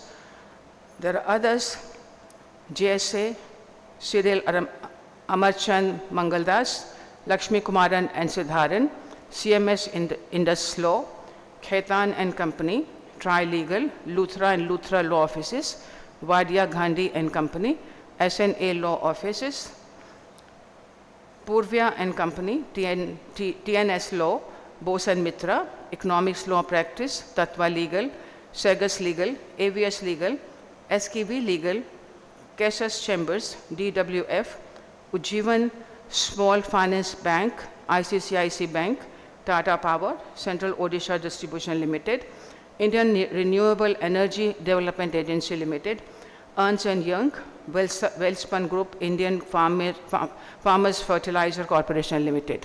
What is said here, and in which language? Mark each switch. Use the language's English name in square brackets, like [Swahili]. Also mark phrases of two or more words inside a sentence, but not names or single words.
[English] There are others, JSA, Cyril Amarchand Mangaldas, Lakshmi Kumaran and Siddharan, CMS Indus Law, Khaitan and Company, Tri-Legal, Luthra and Luthra Law Offices, Wadia Gandhi and Company, SNA Law Offices, Purvya and Company, TNS Law, Bose and Mitra, Economics Law Practice, Tatva Legal, Segas Legal, AVS Legal, SKV Legal, Kesas Chambers, DWF, Ujjivan Small Finance Bank, ICCIC Bank, Tata Power, Central Odisha Distribution Limited, Indian Renewable Energy Development Agency Limited, Ernst & Young, Wellspun Group, Indian Farmers Fertilizer Corporation Limited.